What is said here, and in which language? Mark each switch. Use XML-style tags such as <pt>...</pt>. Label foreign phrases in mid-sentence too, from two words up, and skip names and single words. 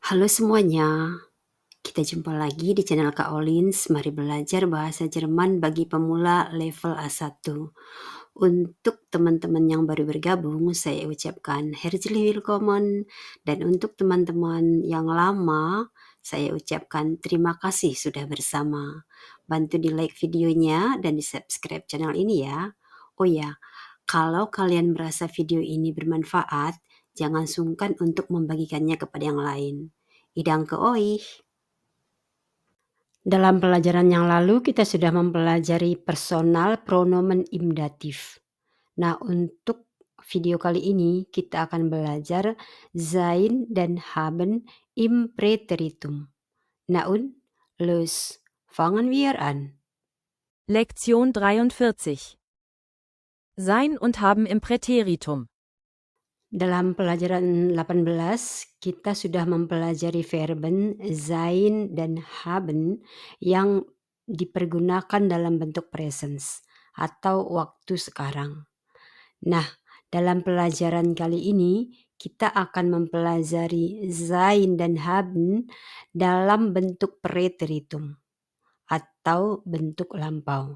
<id>Halo semuanya, kita jumpa lagi di channel Kak Olins. Mari belajar bahasa Jerman bagi pemula level A1. Untuk teman-teman yang baru bergabung, saya ucapkan</id> <de>herzlich willkommen.</de> <id>Dan untuk teman-teman yang lama, saya ucapkan terima kasih sudah bersama. Bantu di like videonya dan di subscribe channel ini ya. Oh ya, kalau kalian merasa video ini bermanfaat, jangan sungkan untuk membagikannya kepada yang lain.</id> <de>Danke euch.</de> <id>Dalam pelajaran yang lalu kita sudah mempelajari</id> <de>personal pronomen im datif.</de> <id>Nah, untuk video kali ini kita akan belajar sein dan</id> <de>haben im Präteritum. Nah und, los, fangen wir an. Lektion 43. Sein und haben im Präteritum.</de> <id>Dalam pelajaran 18 kita sudah mempelajari</id> <de>verben sein</de> <id>dan haben yang dipergunakan dalam bentuk presens atau waktu sekarang. Nah, dalam pelajaran kali ini kita akan mempelajari sein dan haben dalam bentuk preteritum atau bentuk lampau.</id>